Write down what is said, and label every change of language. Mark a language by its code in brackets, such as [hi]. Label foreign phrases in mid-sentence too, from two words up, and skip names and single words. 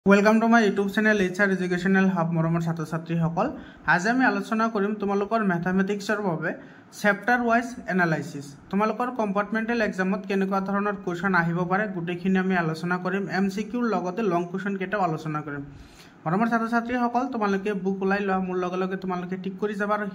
[en] welcome to my YouTube channel HR Educational Hub [as] मरমৰ ছাত্ৰ ছাত্ৰীসকল আজি আমি আলোচনা কৰিম তোমালোকৰ ম্যাথমেটিক্সৰ বাবে [en] chapter wise analysis [as] তোমালোকৰ [en] compartmental exam [as] কেনেকুৱা ধৰণৰ কোৱেশ্চন আহিব পাৰে গুটেখিনি আমি আলোচনা কৰিম এমসিকিউৰ লগতে [en] long question [as] কেটাও আলোচনা কৰিম মৰমৰ ছাত্ৰ ছাত্ৰীসকল তোমালোকে বুক ওলাই লোৱা মোৰ লগে লগে তোমালোকে ঠিক কৰি যাবা আৰু